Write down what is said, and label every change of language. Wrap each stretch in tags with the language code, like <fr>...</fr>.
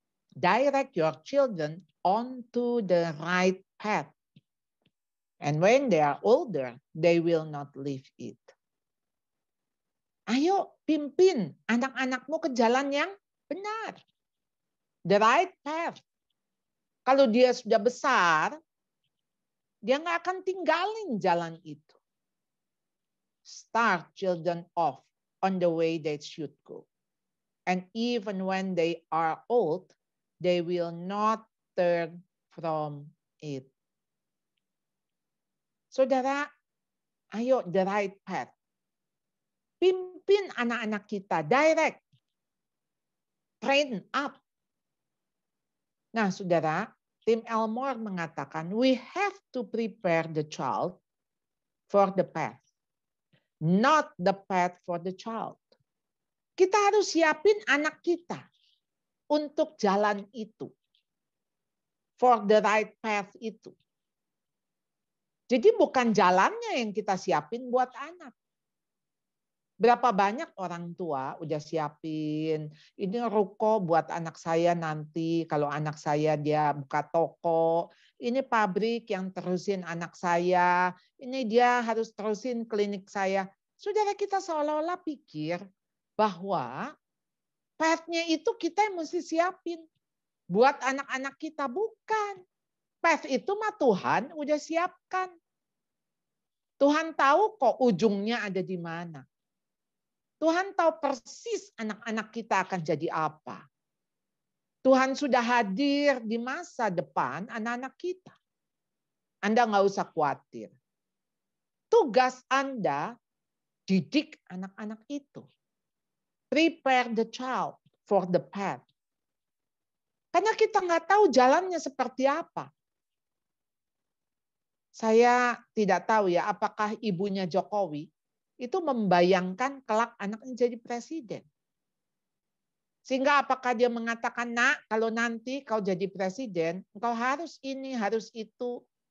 <en>Direct your children onto the right path. And when they are older, they will not leave it.</en> <id>Ayo pimpin anak-anakmu ke jalan yang benar.</id> <en>The right path.</en> <id>Kalau dia sudah besar, dia nggak akan tinggalin jalan itu.</id> <en>Start children off on the way they should go. And even when they are old, they will not turn from it.</en> <id>Saudara, ayo</id> <en>the right path.</en> <id>Pimpin anak-anak kita, direct.</id> <en>Train up.</en> <id>Nah, saudara, Tim Elmore mengatakan,</id> <en>we have to prepare the child for the path, not the path for the child.</en> <id>Kita harus siapin anak kita untuk jalan itu,</id> <en>for the right path</en> <id>itu. Jadi bukan jalannya yang kita siapin buat anak. Berapa banyak orang tua udah siapin, ini ruko buat anak saya nanti, kalau anak saya dia buka toko, ini pabrik yang terusin anak saya, ini dia harus terusin klinik saya. Saudara, kita seolah-olah pikir bahwa path-nya itu kita yang mesti siapin. Buat anak-anak kita, bukan. Path itu mah Tuhan udah siapkan. Tuhan tahu kok ujungnya ada di mana. Tuhan tahu persis anak-anak kita akan jadi apa. Tuhan sudah hadir di masa depan anak-anak kita. Anda nggak usah khawatir. Tugas Anda, didik anak-anak itu.</id> <en>Prepare the child for the path.</en> <id>Karena kita nggak tahu jalannya seperti apa. Saya tidak tahu ya, apakah ibunya Jokowi itu membayangkan kelak anaknya jadi presiden. Sehingga apakah dia mengatakan, nak, kalau nanti kau jadi presiden, engkau harus ini, harus itu.</id>